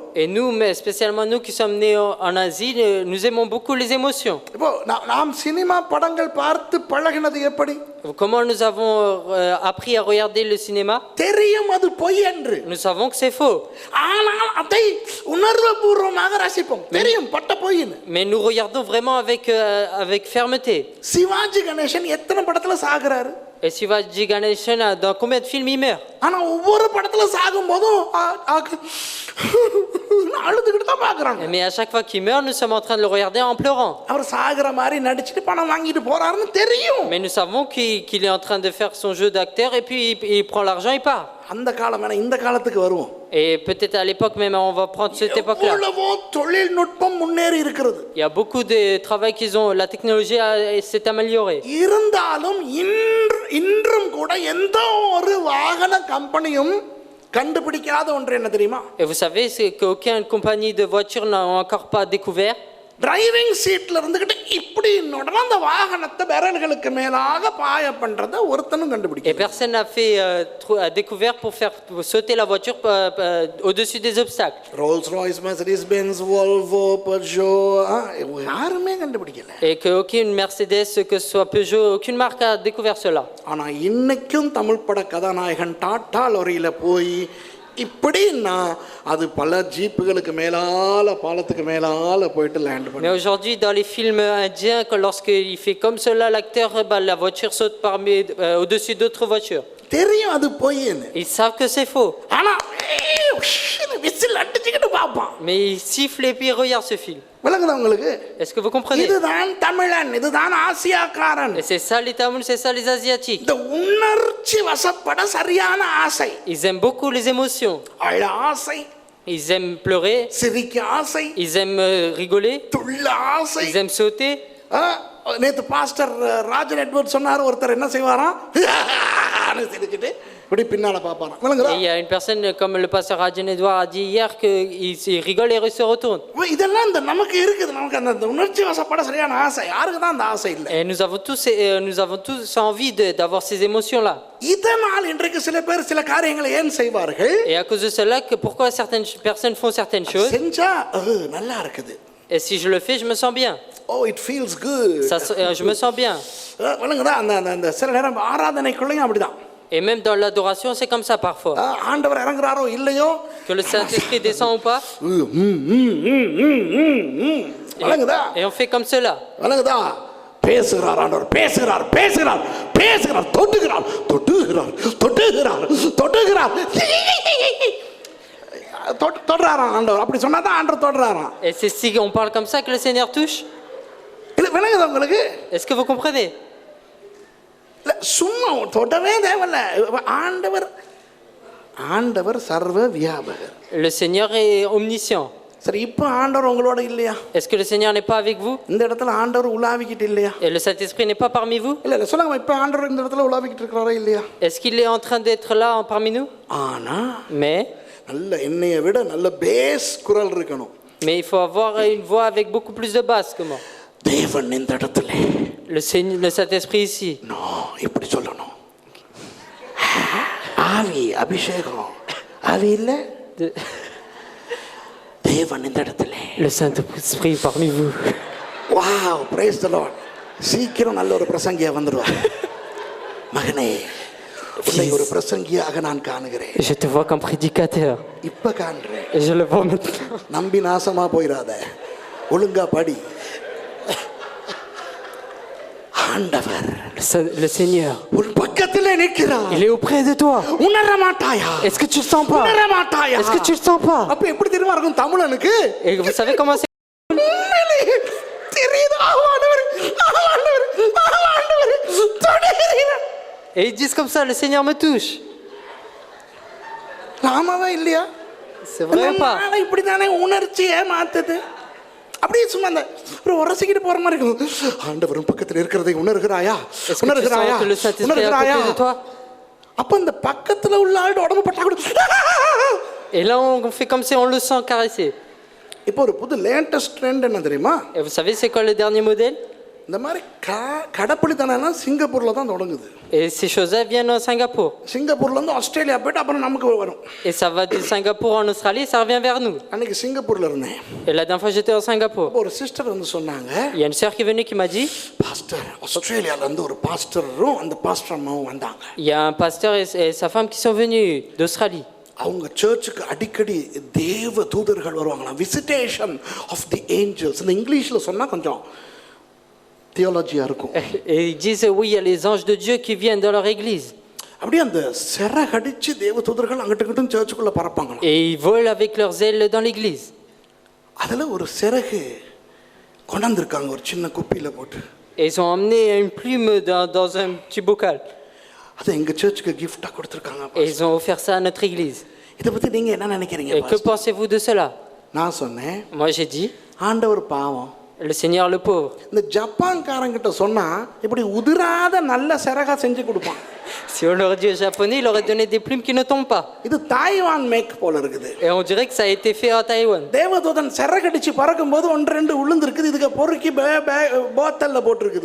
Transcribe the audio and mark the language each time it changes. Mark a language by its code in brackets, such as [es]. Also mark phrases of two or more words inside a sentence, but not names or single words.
[fr] Et nous, mais spécialement nous qui sommes nés en Asie, nous aimons beaucoup les émotions. [ta] இப்போ நாம் சினிமா படங்கள் பார்த்து பழகினது எப்படி? [fr] Comment nous avons appris à regarder le cinéma? [ta] தெரியும் அது பொய் என்று. [fr] Nous savons que c'est faux. [ta] ஆனால் அதை உணர்வுபூர்வமாக ரசிப்போம். தெரியும் பட்ட பொய்ன்னு. [fr] Mais nous regardons vraiment avec fermeté. [ta] சிவாஜி கணேசன் எத்தனை படத்துல சாகுறாரு? [fr] Et Shivaji Ganeshan, dans combien de films il meurt? [ta] ஆனா ஒவ்வொரு படத்துல சாகும் போதும் அழுதுகிட்டு தான் பாக்குறாங்க. [fr] Mais à chaque fois qu'il meurt, nous sommes en train de le regarder en pleurant. [ta] அவர் சாகுற மாதிரி நடிச்சிட்டு பணம் வாங்கிட்டு போறாருன்னு தெரியும். [fr] Mais nous savons qu'il est en train de faire son jeu d'acteur et puis il prend l'argent et part. [ta] அந்த காலம் வேணா, இந்த காலத்துக்கு வருவோம். [fr] Et peut-être à l'époque même, on va prendre cette époque-là. [ta] எவ்வளவோ தொழில்நுட்பம் முன்னேறி இருக்கிறது. [fr] Il y a beaucoup de travail qu'ils ont, la technologie s'est améliorée. [ta] இருந்தாலும் இன்றும் கூட எந்த ஒரு வாகன கம்பெனியும் கண்டுபிடிக்காத ஒன்று என்ன தெரியுமா? [fr] Et vous savez, c'est qu'aucune compagnie de voiture n'a encore pas découvert. [ta] டிரைவிங் சீட்ல இருந்துகிட்டு இப்படி உடனே அந்த வாகனத்தை விரல்களுக்கு மேலாக பாய பண்றத ஒருத்தனும் [fr] Et [ta] கண்டுபிடிக்கல. [fr] personne n'a fait a découvert pour faire sauter la voiture au-dessus des obstacles. [ta] ரோல்ஸ் ராய்ஸ், மெர்சிடிஸ் பென்ஸ், வோல்வோ, பஜோ, யாருமே கண்டுபிடிக்கல. [fr] Et qu'aucune Mercedes, que ce soit Peugeot, aucune marque a découvert cela. [ta] ஆனா இன்னைக்கும் தமிழ் பட கதாநாயகன் டாடா லொரியில போய் இப்படின்னா அது பல ஜீப்புகளுக்கு மேலால பாலத்துக்கு மேலால போயிட்டு லேண்ட் பண்ணி. [fr] Mais aujourd'hui, dans les films indiens, lorsqu'il fait comme cela, l'acteur, la voiture saute au-dessus d'autres voitures. [ta] தெரியும் அது பொய்ன்னு. [fr] Ils savent que c'est faux. [ta] ஆனா விசில் அடிச்சுக்கிட்டு பாப்பான். [fr] Mais ils sifflent et puis ils regardent ce film. [ta] விளங்குதா உங்களுக்கு? [fr] Est-ce que vous comprenez? [ta] இதுதான் தமிழன், இதுதான் ஆசியாக்காரன். [fr] Et c'est ça les Tamouls, c'est ça les Asiatiques. [ta] இந்த உணர்ச்சி வசப்பட சரியான ஆசை. [fr] Ils aiment beaucoup les émotions. [ta] அழ ஆசை, [fr] Ils aiment pleurer, [ta] சிரிக்க ஆசை, [fr] ils aiment rigoler, [ta] துள்ள ஆசை. [fr] ils aiment sauter. [ta] நேத்து பாஸ்டர் ராஜன் எட்வர்ட் சொன்னார், ஒருத்தர் என்ன செய்வாராம், சிரிச்சுட்டு இப்படி பின்னால பாப்பாராம். விளங்குதா? [fr] Et il y a une personne comme le pasteur Rajan Edouard a dit hier qu'il rigole et il se retourne. [ta] இதெல்லாம் இந்த நமக்கு இருக்குது, நமக்கு அந்த உணர்ச்சி வசப்பட சரியான ஆசை. யாருக்கு தான் அந்த ஆசை இல்லை? [fr] Et nous avons tous envie d'avoir ces émotions-là. [ta] இதனால் இன்றைக்கு சில பேர் சில காரியங்களை ஏன் செய்வார்கள்? [fr] Et à cause de cela, pourquoi certaines personnes font certaines choses? [ta] செஞ்சா நல்லா இருக்குது. [fr] Et si je le fais, je me sens bien. [en] Oh, it feels good. [fr] Je me sens bien. [ta] விளங்குதா? அந்த சில நேரம் ஆராதனைக்குள்ளேயும் அப்படிதான். [fr] Et même dans l'adoration, c'est comme ça parfois. [ta] ஆண்டவர் இறங்குறாரோ இல்லையோ, [fr] Que le Saint-Esprit descend ou pas. [ta] விளங்குதா? [fr] Et on fait comme cela. [ta] விளங்குதா? பேசுகிறார் ஆண்டவர், பேசுகிறார், பேசுகிறார், பேசுகிறார், தொட்டுகிறார், தொட்டுகிறார், தொட்டுகிறார், தொட்டுகிறார், தொடுறாராம் ஆண்டவர். அப்படி சொன்னாதான் ஆண்டவர் தொடுறாராம். [fr] Et c'est si on parle comme ça que le Seigneur touche. [ta] இல்ல விளங்குதா உங்களுக்கு? [fr] Est-ce que vous comprenez? [ta] சும்மா தொடவே தேவையில்ல. ஆண்டவர் சர்வ வியாபகர். [fr] Le Seigneur est omniscient. [ta] சரி, இப்போ ஆண்டவர் உங்களோட இல்லையா? [fr] Est-ce que le Seigneur n'est pas avec vous? [ta] இந்த இடத்துல ஆண்டவர் உலாவிக்கிட்டு இல்லையா? [fr] Et le Saint-Esprit n'est pas parmi vous? [ta] இல்ல சொல்லுங்க, இப்போ ஆண்டவர் இந்த இடத்துல உலாவிக்கிட்டு இருக்கிறாரா இல்லையா? [fr] Est-ce qu'il est en train d'être là parmi nous? [ta] ஆனா [fr] Mais [ta] நல்ல என்னைய விட நல்ல பேஸ் குரல் இருக்கணும். [fr] il faut avoir une voix avec beaucoup plus de basse que moi. [ta] தேவன் இந்த இடத்துல, [fr] Le Saint-Esprit ici. [ta] நோ இப்படி சொல்லணும். ஆவி அபிஷேகம், ஆவி இல்ல, தேவன் இந்த இடத்துல. [fr] Le Saint-Esprit parmi vous. [en] Wow, praise the Lord. [ta] சீக்கிரம் நல்ல ஒரு பிரசங்கியா வந்துடுவார். மகனே, உன்னை ஒரு பிரசங்கியாக நான் காணுகிறேன். [fr] Je te vois comme prédicateur. [ta] இப்ப காண்றேன். [fr] Et je le vois maintenant. [ta] நம்பி நாசமா போயிடாத, ஒழுங்கா படி. ஆண்டவர், [fr] Le Seigneur, [ta] உன் பக்கத்திலே நிற்கிறார். [fr] il est auprès de toi. [ta] உணர மாட்டாயா? [fr] Est-ce que tu le sens pas? [ta] உணர மாட்டாயா? [fr] Est-ce que tu le sens pas? [ta] அப்ப எப்படி தெரியுமா இருக்கும் தமிழனுக்கு? [fr] Et vous savez comment c'est? [ta] உண்மையிலேயே தெரியுது. ஆண்டவர், ஆண்டவர், ஆண்டவர் தொடுகிறார். [fr] Et ils disent comme ça, le Seigneur me touche. [ta] ஆமாவா இல்லையா? [fr] C'est vrai ou pas? [ta] இப்படித்தானே உணர்ச்சியை மாத்துது. அப்படியே சும்மா அந்த ஒரு உரசிக்கிட்டு போற மாதிரி இருக்கும். ஆண்டவரும் பக்கத்தில் இருக்கிறதை உணர்கிறாயா, [fr] Est-ce que tu [ta] உணர்கிறாயா, [fr] sens que le Saint-Esprit est à [ta] உணர்கிறாயா? [fr] côté de toi? [ta] அப்ப அந்த பக்கத்துல உள்ள ஆளோட உடம்பு பட்டா கூட [fr] Et là, on fait comme si on le sent caresser. [ta] இப்போ ஒரு புது [en] latest trend [ta] என்ன தெரியுமா? [fr] Et vous savez, c'est quoi le dernier modèle? [ta] இந்த மாதிரி கடப்புளித்தனம் சிங்கப்பூர்ல தான் தொடங்குது. [fr] Et ces choses-là viennent à Singapour. [ta] சிங்கப்பூர்ல இருந்து ஆஸ்திரேலியா போயிட்டு அப்புறம் நமக்கு வரும். [fr] Et ça va de Singapour en Australie, ça revient vers nous. [ta] அன்னைக்கு சிங்கப்பூர்ல இருந்தேன். [fr] Et la dernière fois, j'étais à Singapour. [ta] ஒரு சிஸ்டர் வந்து சொன்னாங்க, [fr] Il y a une sœur qui est venue qui m'a dit, [ta] பாஸ்டர் ஆஸ்திரேலியால இருந்து ஒரு பாஸ்டரும் அந்த பாஸ்டர் அம்மாவும் வந்தாங்க. [fr] il y a un pasteur et sa femme qui sont venus d'Australie. [ta] அவங்க சர்ச்சுக்கு அடிக்கடி தேவ தூதர்கள் வருவாங்களாம். [en] Visitation of the Angels. [ta] இந்த இங்கிலீஷ்ல சொன்னா கொஞ்சம் தியாலஜியா இருக்கும். [fr] Et ils disent, oui, il y a les anges de Dieu qui viennent dans leur église. [ta] அப்படியே அந்த சிறகடிச்சு தேவ தூதர்கள் அங்கிட்டு இங்கிட்டும் சர்ச்சுக்குள்ள பறப்பாங்களாம். [fr] Et ils volent avec leurs ailes dans l'église. [ta] அதுல ஒரு சிறகு கொண்டாந்துருக்காங்க ஒரு சின்ன குப்பியில போட்டு. [fr] Et ils ont emmené une plume dans un petit bocal. [ta] அது எங்க சர்ச்சுக்கு கிஃப்டா கொடுத்திருக்காங்க. [fr] Et ils ont offert ça à notre église. [ta] இத பத்தி நீங்க என்ன நினைக்கிறீங்க? [fr] Et que pensez-vous de cela? [ta] நான் சொன்னேன், [fr] Moi, j'ai dit, [ta] ஆண்டவர் பாவம், [fr] le Seigneur le pauvre. [ta] இந்த ஜப்பான்காரங்கிட்ட சொன்னா இப்படி உதிராத நல்ல சிறகா செஞ்சு கொடுப்பான். [fr] Si on leur dit aux Japonais, il aurait donné des plumes qui ne tombent pas. [ta] இது தாய்வான் மேக் போல இருக்குது. [fr] Et on dirait que ça a été fait à Taïwan. [ta] தேவதூதன் சிறகடிச்சு பறக்கும்போது ஒன்று ரெண்டு விழுந்திருக்குது. இதுக்கு பொறுக்கி போத்தல்ல போட்டிருக்குது.